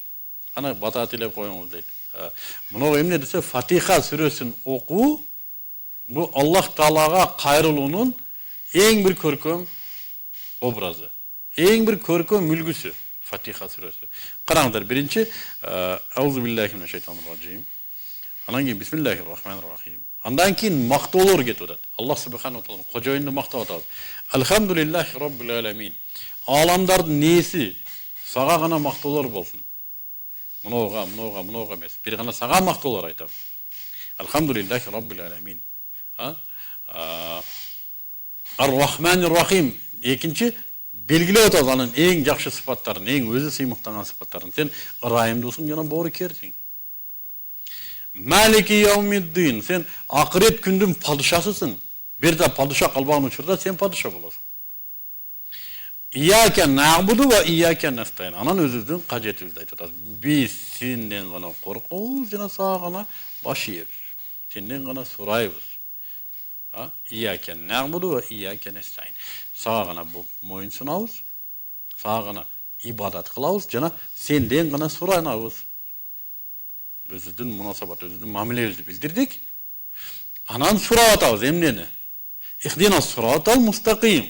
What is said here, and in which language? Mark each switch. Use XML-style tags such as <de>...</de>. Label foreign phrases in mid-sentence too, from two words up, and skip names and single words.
<ky>Кана бата тилеп коюңуз дейт. Мына эмне десе, Фатиха сүрөсүн окуу бул Аллах Таалага кайрылуунун эң бир көркөм образы. Эң бир көркөм үлгүсү Фатиха сүрөсү. Караңыздар, биринчи</ky> <ar>أعوذ بالله من الشيطان الرجيم.</ar> <ky>Анан кийин</ky> <ar>بسم الله الرحمن الرحيم.</ar> <ky>Андан кийин мактоолор кетип атат.</ky> <ar>الله سبحانه وتعالى</ar> <ky>кожоюнду мактап атабыз.</ky> <ar>الحمد لله رب العالمين.</ar> <ky>Аламдардын нээси сага гана мактоолор болсун. Мынога эмес. Бир гана сага мактоолор айтам.</ky> <ar>الحمد لله رب العالمين. الرحمن الرحيم.</ar> <ky>Экинчи белгилеп атабыз анын эң жакшы сыпаттарын, эң өзү сыймыктанган сыпаттарын. Сен ырайымдуусуң жана боорукерсиң.</ky> <ar>مالك يوم الدين.</ar> <ky>Сен акырет күндүн падышасысың. Бир да падыша калбаган учурда сен падыша болосуң.</ky> <ar>إياك نعبد وإياك نستعين.</ar> <ky>Анан өзүбүздүн кажетибизди айтып атабыз. Биз сенден гана коркобуз жана сага гана баш ийебиз. Сенден гана сурайбыз.</ky> <ar>إياك نعبد وإياك نستعين.</ar> <ky>Сага гана моюн сунабыз. Сага гана ибадат кылабыз жана сенден гана суранабыз. Өзүбүздүн мунасабат, өзүбүздүн мамилебизди билдирдик. Анан сурап атабыз эмнени?</ky> <ar>اهدنا الصراط المستقيم.</ar>